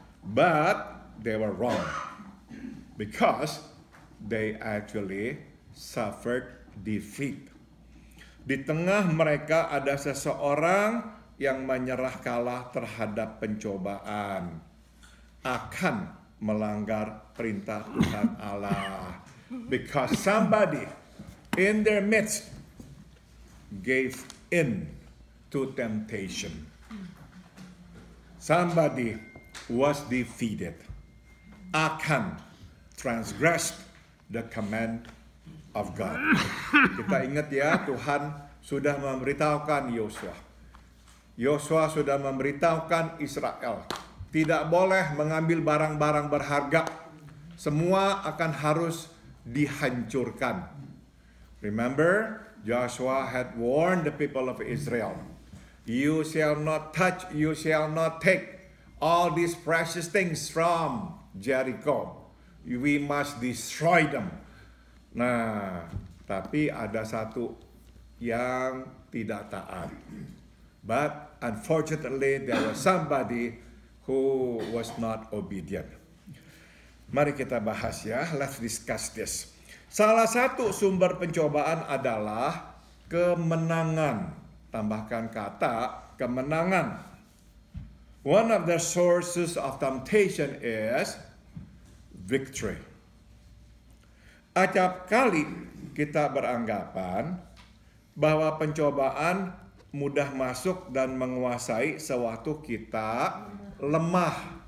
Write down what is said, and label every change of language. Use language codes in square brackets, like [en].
[en] But they were wrong. Because they actually suffered defeat. [id] Di tengah mereka ada seseorang yang menyerah kalah terhadap pencobaan, akan melanggar perintah Tuhan Allah. [en] Because somebody in their midst gave in to temptation. Somebody was defeated, akan transgressed the command of God. [id] Kita ingat ya, Tuhan sudah memberitahukan Yosua. Yosua sudah memberitahukan Israel, tidak boleh mengambil barang-barang berharga. Semua akan harus dihancurkan. [en] Remember, Joshua had warned the people of Israel, you shall not touch, you shall not take all these precious things from Jericho. We must destroy them. [id] Nah, tapi ada satu yang tidak taat. [en] But unfortunately, there was somebody who was not obedient. [id] Mari kita bahas ya, [en] let's discuss this. [id] Salah satu sumber pencobaan adalah kemenangan. Tambahkan kata kemenangan. [en] One of the sources of temptation is victory. [id] Acap kali kita beranggapan bahwa pencobaan mudah masuk dan menguasai sewaktu kita lemah.